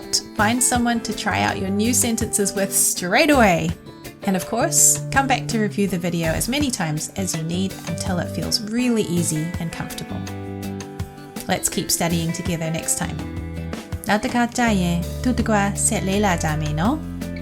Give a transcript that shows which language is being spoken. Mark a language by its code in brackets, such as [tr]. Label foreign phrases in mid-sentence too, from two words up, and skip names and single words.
[en] Find someone to try out your new sentences with straight away. And of course, come back to review the video as many times as you need until it feels really easy and comfortable. Let's keep studying together next time. [my] နောက်တစ်ခါကြာရင်သူတကွာဆက်လေးလာကြမယ်နော်